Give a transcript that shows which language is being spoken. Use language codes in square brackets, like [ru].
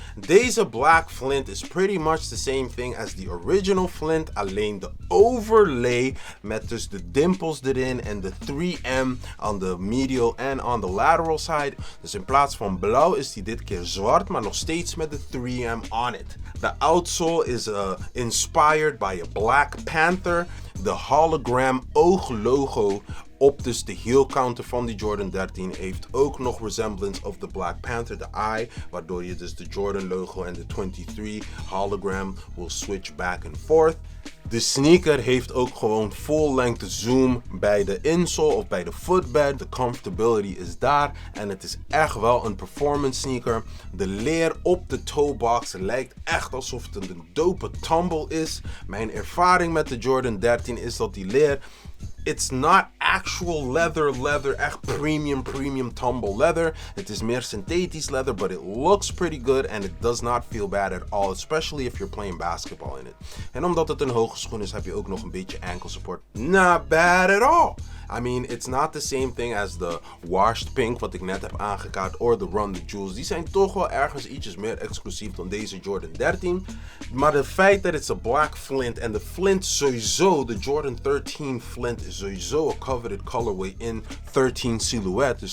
[en] Deze Black Flint is pretty much the same thing as the original Flint, [nl] alleen de overlay met dus de dimples erin en de [en] 3M on the medial en on the lateral side. [nl] Dus in plaats van blauw is die dit keer zwart, maar nog steeds met de 3M [en] on it. De outsole is inspired by a Black Panther. [nl] De hologram ooglogo op dus de heel counter van die Jordan 13 heeft ook nog [en] resemblance of the Black Panther, [nl] de eye, waardoor je dus de Jordan logo en de 23 hologram [en] will switch back and forth. [nl] De sneaker heeft ook gewoon full length zoom bij de insole of bij de footbed. De comfortability is daar en het is echt wel een performance sneaker. De leer op de toebox lijkt echt alsof het een dope tumble is. Mijn ervaring met de Jordan 13 is dat die leer, [en] it's not actual leather, echt premium tumble leather. [nl] Het is meer synthetisch leather, [en] but it looks pretty good and it does not feel bad at all, especially if you're playing basketball in it. [nl] En omdat het een hoge schoen is, heb je ook nog een beetje ankle support. [en] Not bad at all. I mean, it's not the same thing as the washed pink, [nl] wat ik net heb aangekaart, [en] or the Run the Jewels. [nl] Die zijn toch wel ergens ietsjes meer exclusief dan deze Jordan 13. Maar het feit dat het een black Flint, en de Flint sowieso, de Jordan 13 Flint is sowieso een [en] coveted colorway [nl] in 13 silhouette.